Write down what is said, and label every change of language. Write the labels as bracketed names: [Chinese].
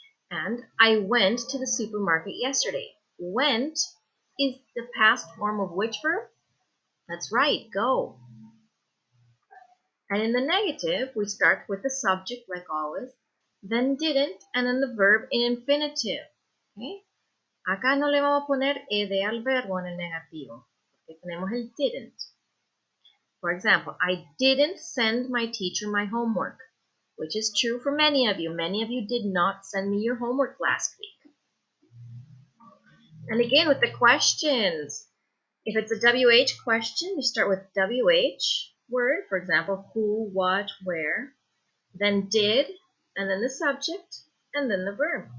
[English] And I went to the supermarket yesterday. Went is the past form of which verb? That's right, go. And in the negative, we start with the subject like always, then didn't, and then the verb in infinitive. Okay? [Spanish] Acá no le vamos a poner ed al verbo en el negativo, porque tenemos el didn't. [English] For example, I didn't send my teacher my homework, which is true for many of you. Many of you did not send me your homework last week. And again, with the questions, if it's a WH question, you start with WH word, for example, who, what, where, then did, and then the subject, and then the verb.